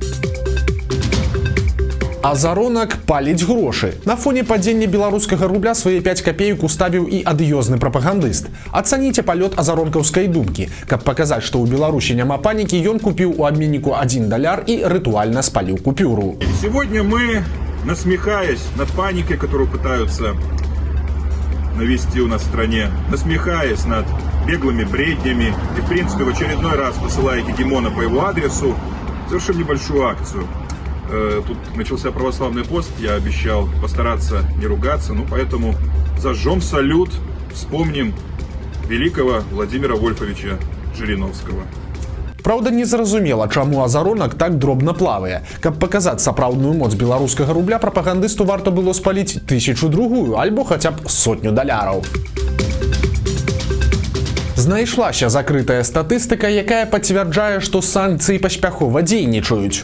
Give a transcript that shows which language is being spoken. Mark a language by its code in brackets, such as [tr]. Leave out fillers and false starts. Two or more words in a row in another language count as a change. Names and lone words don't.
[be] Азаронак паліць грошы. На фоне падзення беларускага рубля свае 5 капеек уставіў і адыёзны прапагандыст. Ацаніце палёт азаронкаўскай думкі. Каб паказаць, што ў Беларусі няма панікі, ён купіў у абменніку $1 і рытуальна спаліў купюру. [ru] Сегодня мы, насмехаясь над паникой, которую пытаются навести у нас в стране, насмехаясь над беглыми бреднями и, в принципе, в очередной раз посылая гегемона по его адресу, совершим небольшую акцию. Тут начался православный пост, я обещал постараться не ругаться, поэтому зажжем салют, вспомним великого Владимира Вольфовича Жириновского. [be] Праўда, незразумела, чаму азаронак так дробна плавае. Каб паказаць сапраўдную моц беларускага рубля, прапагандысту варта было спаліць 1002 альбо хаця б $100. Знайшлася закрытая статыстыка, якая пацвярджае, што санкцыі паспяхова дзейнічаюць.